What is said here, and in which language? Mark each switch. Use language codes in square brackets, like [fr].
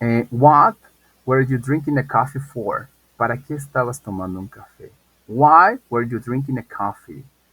[en] What were you drinking a coffee for? [es] ¿Para qué estabas tomando un café? [en] Why were you drinking a coffee?